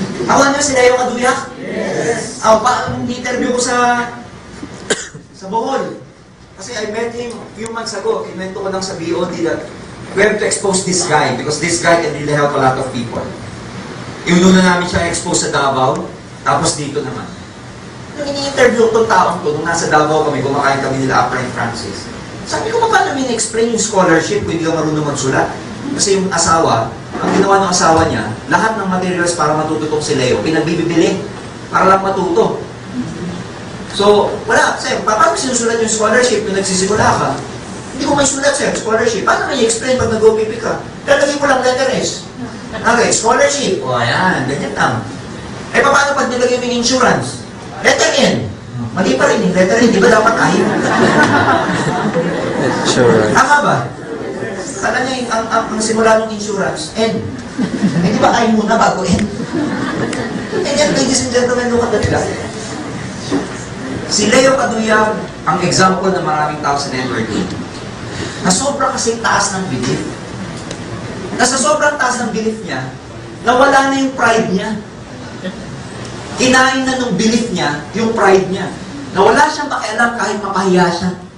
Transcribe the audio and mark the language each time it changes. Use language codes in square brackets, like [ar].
[tl] Ako niyo si Leo Kaduyak? Yes! Interview ko sa Bohol. [en] Kasi I met him a few months ago. [tl] Kinwento ko lang sa BOD [en] that we have to expose this guy because this guy can really help a lot of people. [tl] Iununa namin siya expose sa Davao, tapos dito naman. Nung ini-interview ko itong taong to, nung nasa Davao kami, kumakain kami nila Upline Francis. Sabi ko, paano min-explain yung scholarship kung hindi ka marunong magsulat? Kasi yung asawa, ang ginawa ng asawa niya, lahat ng materials para matuto tong si Leo, pinagbibili para lang matuto. So, wala, sir, paano sinusulat yung scholarship kung nagsisimula ka? Hindi ko may sulat, sir, scholarship. Paano may explain pag nag-OPP ka? Lalagay ko lang letter S. Okay, scholarship. O, ayan, ganyan lang. Eh, paano pag nilagay mo yung insurance? Letter N. Mali pa rin yung letter N. Di ba dapat ahin? [en] Sure. [tl] Tama ba? Kala niya ang simula ng insurance, N. Eh, di ba ahin muna bago N? [en] And yan, ladies and gentlemen, look at that. [tl] Si Leo Kaduyak, ang example ng maraming tao sa networking, na sobrang kasing taas ng belief. Na sa sobrang taas ng belief niya, nawala na yung pride niya. Kinain na ng belief niya, yung pride niya. Nawala siyang pakialam kahit mapahiya siya.